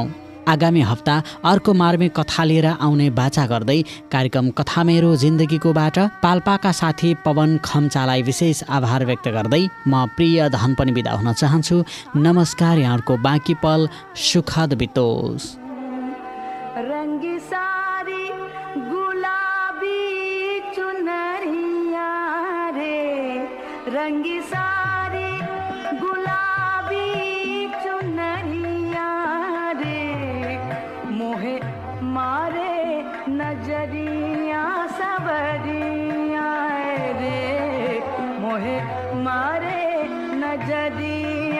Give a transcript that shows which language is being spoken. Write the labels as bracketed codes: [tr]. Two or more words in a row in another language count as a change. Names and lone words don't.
[ne] आगामी हप्ता अर्को मार्मिक कथा लिएर आउने बाचा गर्दै कार्यक्रम कथा मेरो जिन्दगीकोबाट पाल्पाका साथी पवन खम्चालाई विशेष आभार व्यक्त गर्दै म प्रिय धन पनि बिदा हुन चाहन्छु। नमस्कार। यहाँको बाँकी पल सुखद बितोस्। [hi] रंगी सारी गुलाबी चुनरिया रे, मोहे मारे नजरिया सवरिया रे, मोहे मारे नजरिया